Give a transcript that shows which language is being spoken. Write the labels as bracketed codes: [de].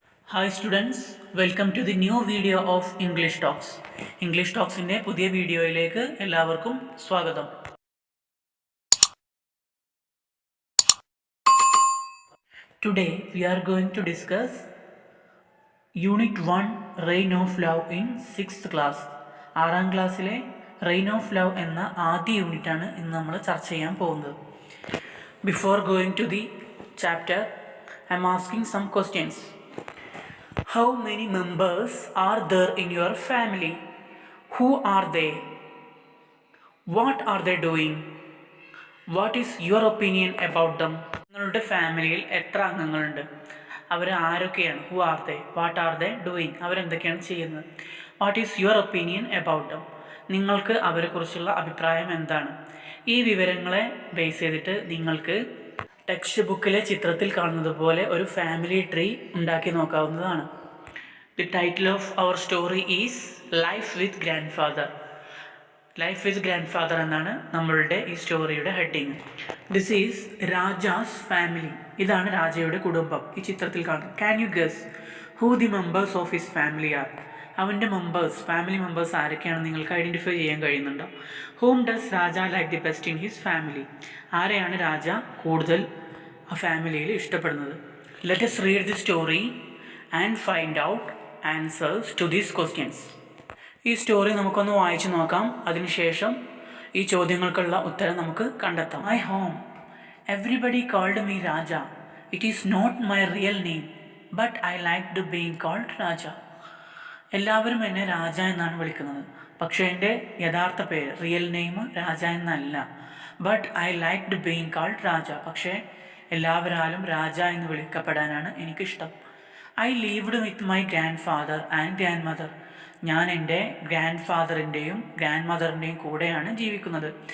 [en] Hi students, welcome to the new video of English Talks. [ml] English Talksന്റെ പുതിയ വീഡിയോയിലേക്ക് എല്ലാവർക്കും സ്വാഗതം. [en] Today we are going to discuss Unit 1 Reign of Love in 6th class. [ml] 6ാം ക്ലാസ്സിലെ Reign of Love എന്ന ആദ്യ യൂണിറ്റാണ് ഇന്ന് നമ്മൾ ചർച്ച ചെയ്യാൻ പോകുന്നത്. [en] Before going to the chapter, I am asking some questions. How many members are there in your family? Who are they? What are they doing? What is your opinion about them? [ml] നിങ്ങളുടെ ഫാമിലിയിൽ എത്ര അംഗങ്ങളുണ്ട്? അവർ ആരൊക്കെയാണ്? [en] Who are they? What are they doing? [ml] അവരെന്തൊക്കെയാണ് ചെയ്യുന്നത്? [en] What is your opinion about them? [ml] നിങ്ങൾക്ക് അവരെക്കുറിച്ചുള്ള അഭിപ്രായം എന്താണ്? ഈ വിവരങ്ങളെ ബേസ് ചെയ്തിട്ട് നിങ്ങൾക്ക് ടെക്സ്റ്റ് ബുക്കിലെ ചിത്രത്തിൽ കാണുന്നത് പോലെ ഒരു ഫാമിലി ട്രീ ഉണ്ടാക്കി നോക്കാവുന്നതാണ്. [en] The title of our story is Life with Grandfather. [ml] Life with Grandfather എന്നാണ് നമ്മളുടെ ഈ സ്റ്റോറിയുടെ heading. [en] This is Raja's family. [ml] ഇതാണ് രാജയുടെ കുടുംബം ഈ ചിത്രത്തിൽ കാണുന്നത്. [en] Can you guess who the members of his family are? [ml] അവൻ്റെ ഫാമിലി മെമ്പേഴ്സ് ആരൊക്കെയാണെന്ന് നിങ്ങൾക്ക് ഐഡൻറ്റിഫൈ ചെയ്യാൻ കഴിയുന്നുണ്ടോ? [en] Whom does Raja like the best in his family? [ml] ആരെയാണ് രാജ കൂടുതൽ ആ ഫാമിലിയിൽ ഇഷ്ടപ്പെടുന്നത്? [en] Let us read the story and find out answers to these questions. [ml] ഈ സ്റ്റോറി നമുക്കൊന്ന് വായിച്ചു നോക്കാം. അതിനുശേഷം ഈ ചോദ്യങ്ങൾക്കുള്ള ഉത്തരം നമുക്ക് കണ്ടെത്താം. [en] My home. Everybody called me Raja. It is not my real name, but I liked being called Raja. [ml] എല്ലാവരും എന്നെ രാജ എന്നാണ് വിളിക്കുന്നത്. പക്ഷേ എൻ്റെ യഥാർത്ഥ പേര് റിയൽ നെയിം രാജ എന്നല്ല. [en] But I liked being called Raja. [ml] പക്ഷേ എല്ലാവരാലും രാജ എന്ന് വിളിക്കപ്പെടാനാണ് എനിക്കിഷ്ടം. [en] I lived with my grandfather and grandmother. [ml] ഞാൻ എൻ്റെ ഗ്രാൻഡ് ഫാദറിൻ്റെയും ഗ്രാൻഡ് മദറിൻ്റെയും കൂടെയാണ് ജീവിക്കുന്നത്.